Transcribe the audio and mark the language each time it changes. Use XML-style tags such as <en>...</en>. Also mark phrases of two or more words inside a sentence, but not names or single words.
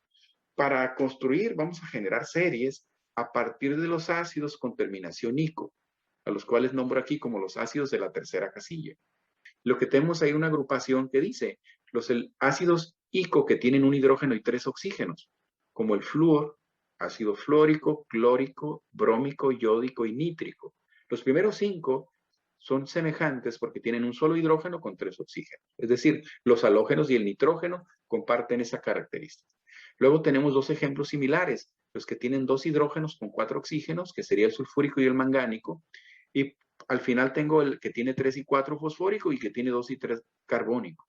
<es>Para construir vamos a generar series a partir de los ácidos con terminación ico, a los cuales nombro aquí como los ácidos de la tercera casilla. Lo que tenemos ahí es una agrupación que dice los ácidos ico que tienen un hidrógeno y 3 oxígenos, como el flúor, ácido fluórico, clórico, brómico, yódico y nítrico. Los primeros 5 son semejantes porque tienen un solo hidrógeno con 3 oxígenos. Es decir, los halógenos y el nitrógeno comparten esa característica. Luego tenemos 2 ejemplos similares, los que tienen 2 hidrógenos con 4 oxígenos, que sería el sulfúrico y el mangánico, y al final tengo el que tiene 3 y 4 fosfórico y que tiene 2 y 3 carbónico.</es>